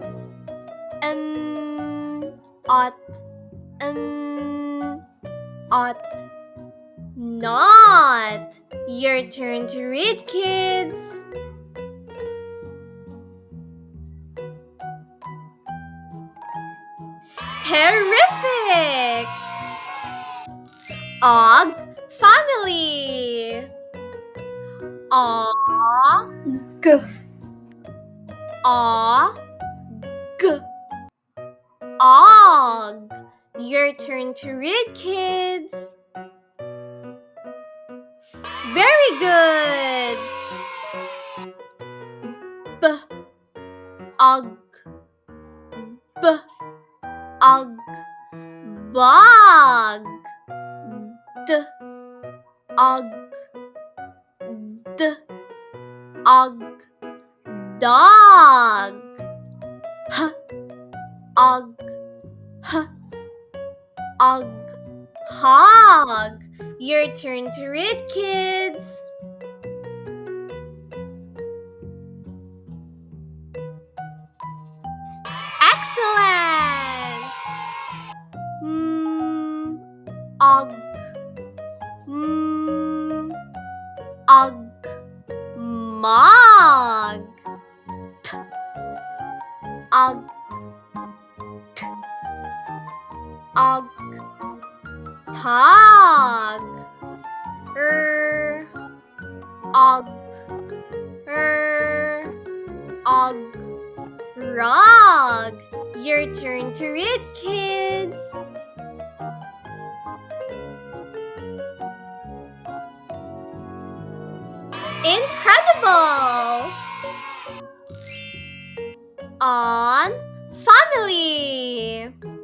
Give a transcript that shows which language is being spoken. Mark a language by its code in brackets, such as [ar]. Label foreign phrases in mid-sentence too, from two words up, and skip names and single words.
[en] Ought, ought, not. Your turn to read, kids. Terrific! Og, family. Og, og, og. Your turn to read, kids. Very good. B, og, b, og, bog. D, og, d, og, dog. H, og, h, og, hog. Your turn to read, kids. Excellent. Og, og, mog. T, og, t, og, tog. Og, og, rug. Your turn to read, kids. Incredible! On, family.